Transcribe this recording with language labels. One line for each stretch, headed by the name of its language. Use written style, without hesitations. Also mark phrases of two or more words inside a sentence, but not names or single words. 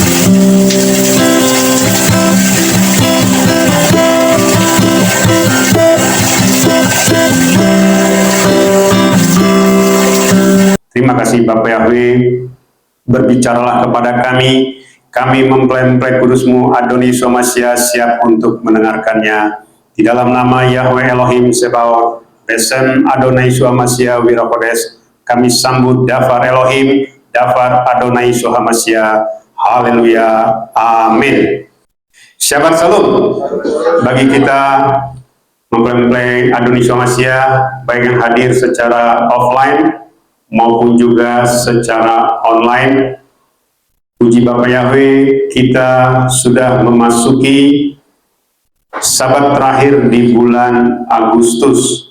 Indonesian: Terima kasih Bapak Yahweh, berbicaralah kepada kami mempelai-mempelai kudus-Mu
Hebrew: אדוני ישוע משיח
Indonesian: siap untuk mendengarkannya. Di dalam nama
Hebrew: יהוה אלוהים צבאות, בשם אדוני ישוע משיח ורוח הקודש,
Indonesian: kami sambut
Hebrew: דבר אלוהים, דבר אדוני ישוע משיח.
Indonesian: Haleluya, amin.
Hebrew: שבת שלום
Indonesian: bagi kita mempelai-mempelai
Hebrew: אדוני ישוע משיח,
Indonesian: baik yang hadir secara offline maupun juga secara online. Puji Bapak Yahweh, kita sudah memasuki Sabat terakhir di bulan Agustus.